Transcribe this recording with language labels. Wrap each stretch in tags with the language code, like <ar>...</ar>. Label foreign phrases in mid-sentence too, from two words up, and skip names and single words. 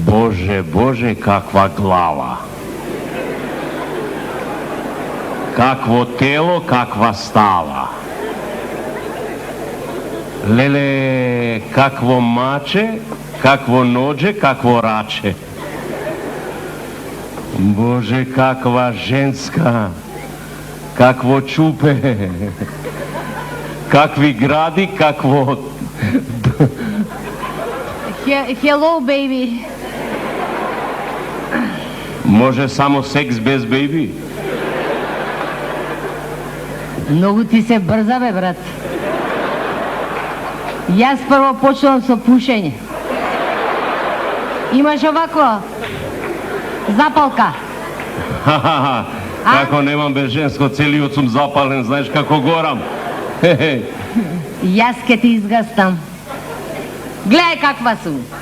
<mk>Боже, Боже, каква глава. Какво тело, каква става. Леле, какво маче, какво ноđe, какво раче. Боже, каква женска, какво чупе, какви гради, какво...</mk> <en>Hello, baby.</en> <bg>Може само секс без бейби? Много ти се бърза, бе, брат.</bg> <mk>Јас прво почнувам со пушење. Имаш овако запалка. Ха-ха-ха, како немам без женско, целиот сум запален, знаеш како горам. Јас ке ти изгастам. Гледај каква сум.</mk>